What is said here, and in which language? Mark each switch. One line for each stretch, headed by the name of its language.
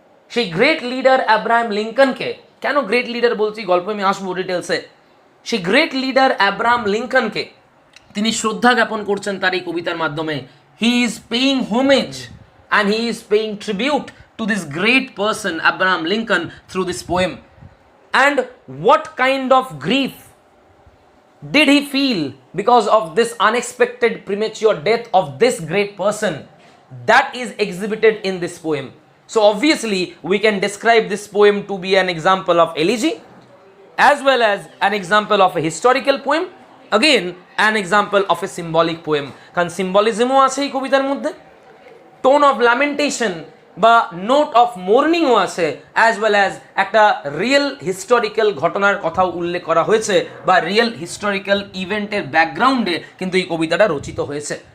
Bangla: সেই great leader Abraham লিঙ্কনকে, কেন great leader বলছি, গল্প আমি আসবো ডিটেলসে। সেই গ্রেট লিডার আব্রাহাম লিঙ্কনকে তিনি শ্রদ্ধা জ্ঞাপন করছেন তার এই কবিতার মাধ্যমে।
English: He is paying homage and he is paying tribute to this great person Abraham Lincoln through this poem. and what kind of grief did he feel because of this unexpected premature death of this great person, that is exhibited in this poem. So obviously we can describe this poem to be an example of elegy as well as an example of a historical poem, again an example of a symbolic poem,
Bangla: কারণ সিম্বলিজমও আছে এই কবিতার মধ্যে, tone of lamentation বা note of মোর্নিংও আছে, as well as একটা real historical ঘটনার কথাও উল্লেখ করা হয়েছে বা রিয়েল হিস্টোরিক্যাল ইভেন্টের ব্যাকগ্রাউন্ডে কিন্তু এই কবিতাটা রচিত হয়েছে।